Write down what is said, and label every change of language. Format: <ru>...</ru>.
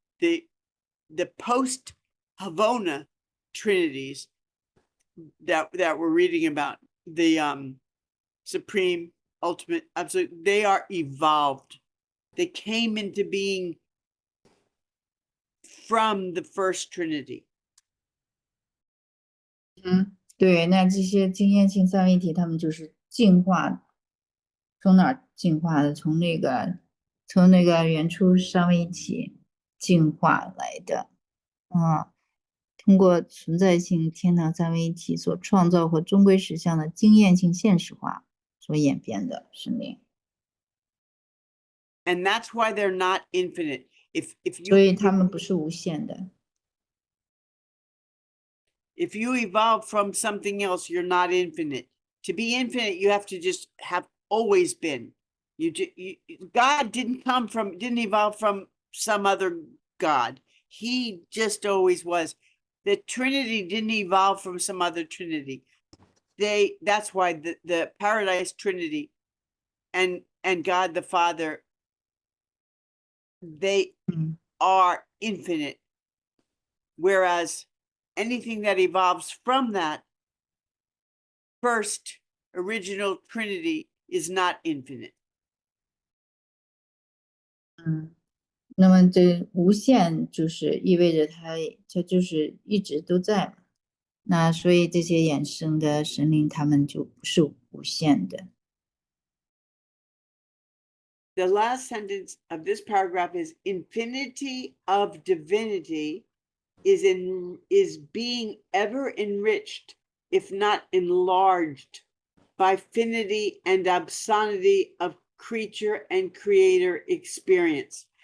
<en>The post Havona trinities that we're reading about, the supreme, ultimate, absolute, they are evolved. They came into being from the first Trinity.</en> <zh>对，那这些经验性三位一体，他们就是进化，从哪儿进化的？从那个原初三位一体进化来的，通过存在性天堂三位一体所创造和终归实相的经验性现实化所演变的生命。</zh> <en>And that's why they're not infinite. If</en> <zh>所以他们不是无限的。</zh> <en>if you evolve from something else, you're not infinite. To be infinite, you have to just have always been. God didn't evolve from some other God. He just always was. The Trinity didn't evolve from some other Trinity. That's why the Paradise Trinity and God the Father, they are infinite. Whereas anything that evolves from that first original Trinity is not infinite.</en> <zh>那么这无限就是意味着它就是一直都在嘛。那所以这些衍生的神灵，他们就不是无限的。</zh> <en>The last sentence of this paragraph is infinity of divinity is being ever enriched, if not enlarged, by finity and absonity of creature and creator experience.</en>